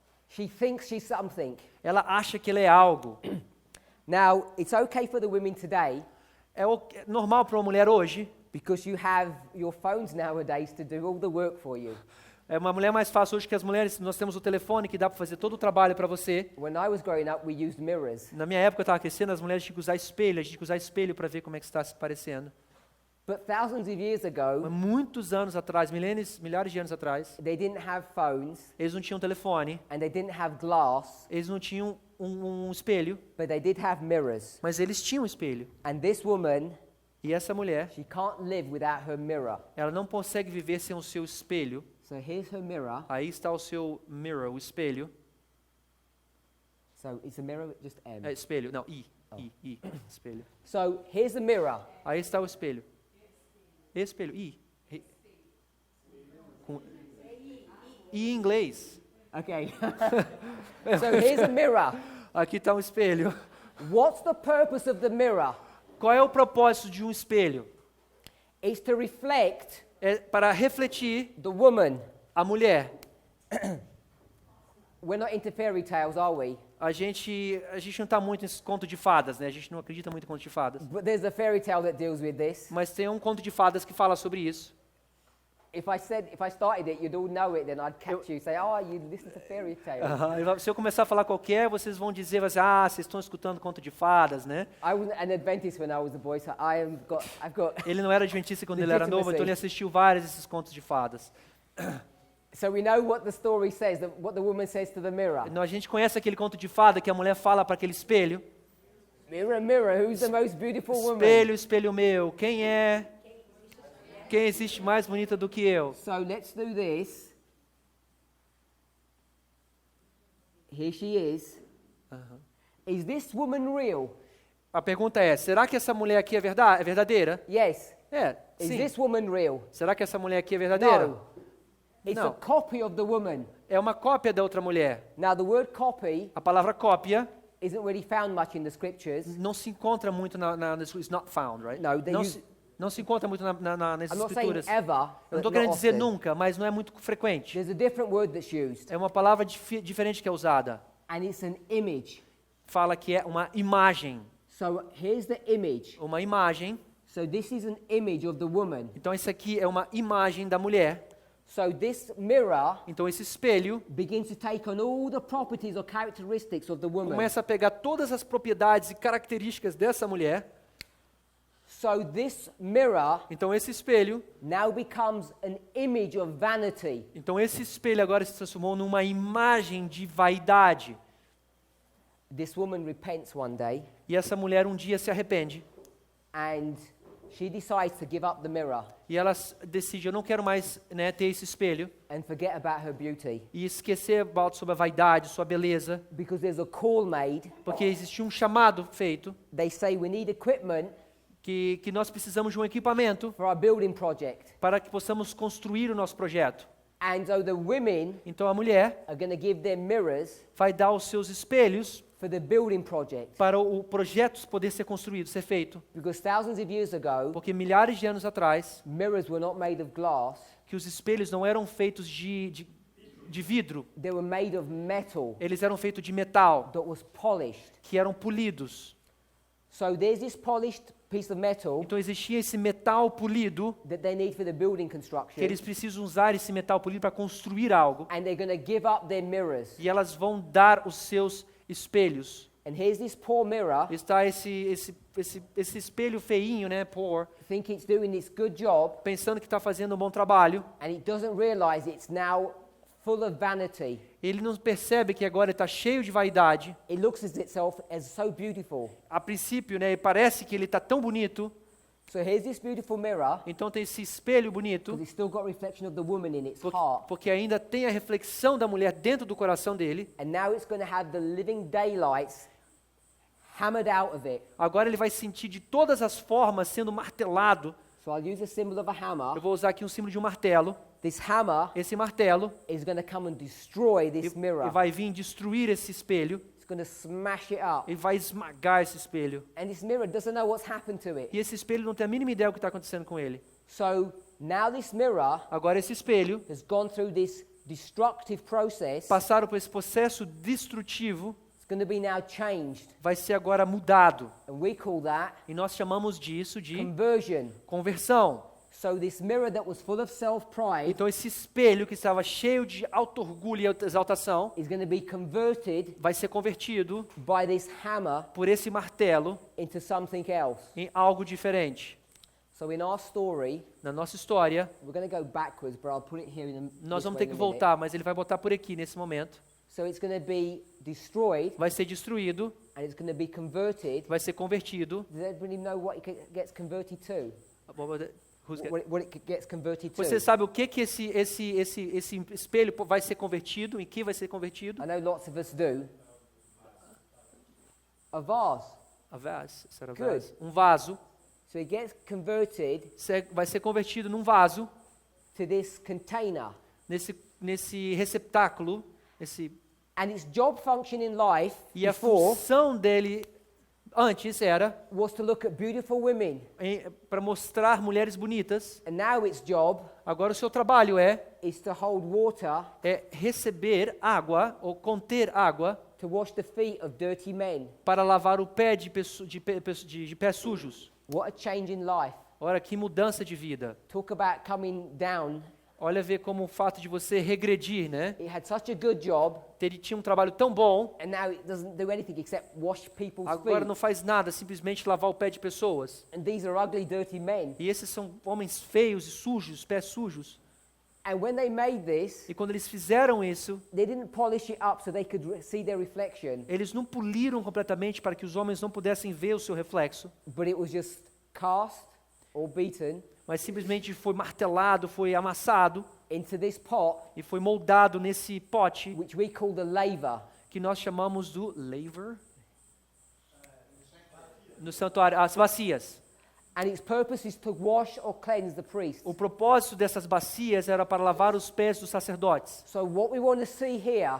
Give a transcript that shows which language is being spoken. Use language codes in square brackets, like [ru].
[en] She thinks she's something. [pt] Ela acha que ela é algo. [en] Now, it's okay for the women today [pt] É normal para uma mulher hoje. [en] because you have your phones nowadays to do all the work for you. [pt] É uma mulher mais fácil hoje que as mulheres. Nós temos o telefone que dá para fazer todo o trabalho para você. [en] When I was growing up, we used mirrors. [pt] Na minha época eu estava crescendo, as mulheres tinham que usar espelho. A gente tinha que usar espelho para ver como é que está se parecendo. [en] But thousands of years [pt] Mas [en] ago, [pt] muitos anos atrás, milhares de anos atrás, [en] they didn't have phones [pt] eles não tinham telefone, [en] and they didn't have glass, [pt] eles não tinham um espelho, [en] but they did have mirrors. [pt] mas eles tinham um espelho. [en] And this woman [pt] E essa mulher, [en] she can't live without her mirror. [pt] ela não consegue viver sem o seu espelho. [en] So here's her mirror. [pt] Aí está o seu mirror, o espelho. [en] So it's a mirror, just M. [pt] É, espelho, não, I, espelho. [en] So here's the mirror. [pt] Aí está o espelho. Espelho, Com I em inglês. [en] Okay. So here's a mirror. [pt] Aqui está um espelho. [en] What's the purpose of the mirror? [pt] Qual é o propósito de um espelho? [en] It's to reflect [pt] É para refletir [en] the woman. [pt] a mulher. [en] We're not into fairy tales, are we? [pt] A gente não está muito em conto de fadas, né? A gente não acredita muito em conto de fadas. [en] But there's a fairy tale that deals with this. [pt] Mas tem um conto de fadas que fala sobre isso. [en] If I started it, you'd all know it. Then I'd catch you, say, "Oh, you listen to fairy tales." [pt] Se eu começar a falar qualquer, vocês vão dizer, vocês estão escutando conto de fadas, né? [en] I wasn't an Adventist when I was a boy, so I've got. [pt] Ele não era adventista quando ele era novo, então ele assistiu vários desses contos de fadas. [en] So we know what the story says, what the woman says to the mirror. [pt] Então a gente conhece aquele conto de fada que a mulher fala para aquele espelho. [en] Mirror, mirror, who's the most beautiful woman? [pt] Espelho, espelho meu, quem existe mais bonita do que eu? [en] So let's do this. Here she is. Is this woman real? [pt] A pergunta é, será que essa mulher aqui é verdadeira? [en] Yes. [pt] É, [en] Is [pt] sim. [en] this woman real? [pt] Será que essa mulher aqui é verdadeira? [en] No. It's No. a copy of the woman. [pt] É uma cópia da outra mulher. [en] Now the word copy [pt] A palavra cópia [en] isn't really found much in the scriptures. [pt] não se encontra muito [en] it's not found, right? No, they [pt] Não se encontra muito nas [en] I'm not saying [pt] escrituras. [en] ever. [pt] Eu não [en] but [pt] estou [en] not [pt] querendo dizer [en] often. [pt] nunca, mas não é muito frequente. [en] There's a different word that's used, [pt] É uma palavra diferente que é usada. [en] and it's an image. [pt] Fala que é uma imagem. [en] So here's the image. [pt] Uma imagem. [en] So this is an image of the woman. [pt] Então isso aqui é uma imagem da mulher. [en] So this mirror [pt] Então esse espelho [en] begins to take on all the properties or characteristics of the woman. [pt] começa a pegar todas as propriedades e características dessa mulher. [en] So this mirror [pt] Então esse espelho, [en] now becomes an image of vanity. [pt] então esse espelho agora se transformou numa imagem de vaidade. [en] This woman repents one day, [pt] E essa mulher um dia se arrepende. [en] and she decides to give up the mirror [pt] E ela decide, eu não quero mais, né, ter esse espelho. [en] and forget about her beauty. [pt] E esquecer sobre a vaidade, sua beleza. [en] Because there's a call made. [pt] Porque existe um chamado feito [en] They say we need equipment [pt] que nós precisamos de um equipamento [en] for our building project. [pt] para que possamos construir o nosso projeto. [en] And so the women [pt] Então a mulher [en] are going to give their mirrors [pt] vai dar os seus espelhos [en] for the building project. [pt] para o projeto poder ser construído, ser feito. [en] Because thousands of years ago, [pt] Porque milhares de anos atrás, [en] mirrors were not made of glass, [pt] que os espelhos não eram feitos de vidro, [en] they were made of metal [pt] eles eram feitos de metal, [en] that was polished. [pt] que eram polidos. [en] So there's this polished piece of metal [pt] Então existia esse metal polido, [en] that they need for the building [pt] que [en] construction, [pt] eles precisam usar esse metal polido para construir algo. [en] and they're going to give up their mirrors. [pt] E elas vão dar os seus espelhos. [en] And here's this poor mirror, [pt] Está esse espelho feinho, né, poor, [en] think it's doing its good job, [pt] pensando que está fazendo um bom trabalho. [en] and it doesn't realize it's now full of vanity. [pt] Ele não percebe que agora está cheio de vaidade. [en] It looks at itself as so beautiful. [pt] A princípio, né, parece que ele está tão bonito. [en] So here's this beautiful mirror, [pt] Então tem esse espelho bonito, [en] because it's still got reflection of the woman in its [pt] porque, [en] heart. [pt] porque ainda tem a reflexão da mulher dentro do coração dele. [en] And now it's going to have the living daylights hammered out of it. [pt] Agora ele vai sentir de todas as formas sendo martelado. [en] So I'll use the symbol of a [pt] Eu [en] hammer. [pt] vou usar aqui um símbolo de um martelo. [en] This hammer [pt] Esse martelo [en] is going to come and destroy [pt] e [en] this mirror. [pt] vai vir destruir esse espelho [en] It's going to smash it up. [pt] e vai esmagar esse espelho. [en] And this mirror doesn't know what's happened to it. [pt] E esse espelho não tem a mínima ideia do que está acontecendo com ele. [en] So now this mirror [pt] Agora esse espelho, [en] has gone through this destructive process. [pt] passaram por esse processo destrutivo, [en] It's going to be now changed. [pt] vai ser agora mudado. [en] And we call that [pt] E nós chamamos disso de [en] conversion. [pt] conversão. [en] So this mirror that was full of self-pride [pt] Então esse espelho que estava cheio de auto-orgulho e exaltação [en] is going to be converted [pt] vai ser convertido [en] by this hammer [pt] por esse martelo [en] into something else. [pt] em algo diferente. [en] So in our story, [pt] Na nossa história, [en] we're going to go backwards, but I'll put it here in [pt] nós vamos [en] way [pt] ter [en] in [pt] que [en] a minute. [pt] voltar, mas ele vai botar por aqui nesse momento. [en] So it's going to be destroyed [pt] vai ser destruído, [en] and it's going to be converted. [pt] vai ser convertido. [en] Does everybody know what it gets converted to? Who's get- What it gets converted to? [pt] Você sabe o que esse espelho vai ser convertido? Em que vai ser convertido? [en] I know lots of us do. A vase. A vase, [pt] será [en] Good. [pt] vase? Um vaso [en] So it gets converted [pt] vai ser convertido num vaso, [en] to this container. [pt] nesse receptáculo, [en] And its job function in life [pt] e a [en] before [pt] função dele antes era [en] was to look at beautiful women. [pt] para mostrar mulheres bonitas. [en] And now its job [pt] Agora o seu trabalho [en] is to hold water [pt] é receber água ou conter água [en] to wash the feet of dirty men. [pt] para lavar o pé de pés sujos. [en] What a change in life. [pt] Ora, que mudança de vida. [en] Talk about coming down. [pt] Olha ver como o fato de você regredir, né? [en] It had such a good job, [pt] Ele tinha um trabalho tão bom, [en] and now it doesn't do anything except wash people's [pt] agora [en] feet. [pt] não faz nada, simplesmente lavar o pé de pessoas. [en] And these are ugly, dirty men. [pt] E esses são homens feios e sujos, pés sujos. [en] And when they made this, [pt] E quando eles fizeram isso, [en] they didn't polish it up so they could see their reflection, [pt] eles não poliram completamente para que os homens não pudessem ver o seu reflexo, [en] but it was just cast or beaten [pt] mas simplesmente foi martelado, foi amassado [en] into this pot, [pt] e foi moldado nesse pote [en] which we call the laver. [pt] que nós chamamos do laver. No santuário, as bacias. [en] And its purpose is to wash or cleanse the priest. [pt] O propósito dessas bacias era para lavar os pés dos sacerdotes. [en] So what we want to see here